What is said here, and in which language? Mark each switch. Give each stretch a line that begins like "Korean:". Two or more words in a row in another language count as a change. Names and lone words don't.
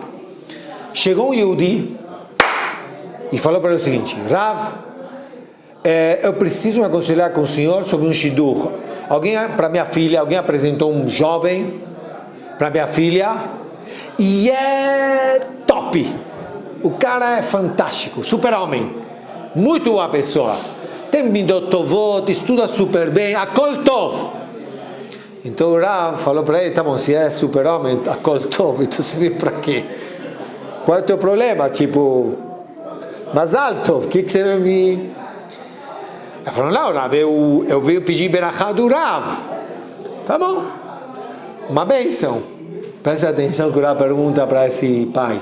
Portuguese: Chegou um Yehudi e falou para ele o seguinte: Rav, eu preciso me aconselhar com o senhor sobre um shidur. Para minha filha, alguém apresentou um jovem para minha filha e é top. O cara é fantástico, super-homem, muito boa pessoa.
Hebrew: Tem מידות טובות,
Portuguese: estuda super bem,
Hebrew: הכל טוב.
Portuguese: Então o Rav falou para ele: tá bom, se é super-homem,
Hebrew: הכל טוב,
Portuguese: então você veio para quê? Qual é o teu problema? Tipo,
Hebrew: מזל טוב,
Portuguese: o que você vai me... Ele falou: não, Rav, eu venho pedir berachá do Rav. Tá bom, uma bênção. Presta atenção que o Rav pergunta para esse pai.